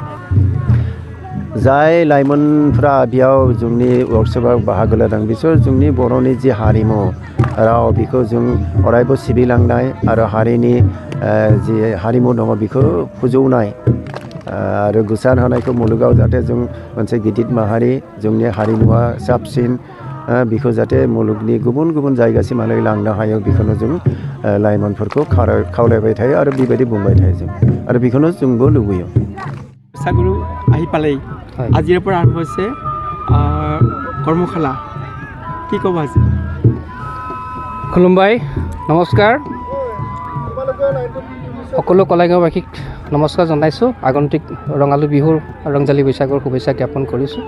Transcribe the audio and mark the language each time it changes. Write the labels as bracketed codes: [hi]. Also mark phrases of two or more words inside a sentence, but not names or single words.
[brx] जाय लाइमोनफ्रा बेयाव जोंनि वर्कशपआव बाहागो लादों बिसोर जोंनि बर'नि जि हारिमु राव बेखौ जों अरायबो सिबिलांनाय आरो हारिनि जि हारिमु दङ बेखौ फोजौनाय आरो गोसार होनायखौ मुलुगाव जाहाथे जों मोनसे गिदिर माहारि, जोंनि हारिमुवा साबसिन, बेखौ जाहाथे मुलुगनि गुबुन गुबुन जायगासिमहालागै लांनो हायो, बेखौनो जों लाइमोनफोरखौ खावलायबाय थायो आरो बेबायदि बुंबाय थायो जों, आरो बेखौनो जोंबो लुबैयो। [as] बैसागु আহি পালেই আজিৰ পৰা আৰম্ভ হৈছে কৰ্মশালা, কি ক'ব আজি? খুলুমবাই, নমস্কাৰ। সকলো কলাইগাঁওবাসীক নমস্কাৰ জনাইছোঁ। আগন্তুক ৰঙালী বিহুৰ ৰংজালী বৈশাগৰ শুভেচ্ছা জ্ঞাপন কৰিছোঁ।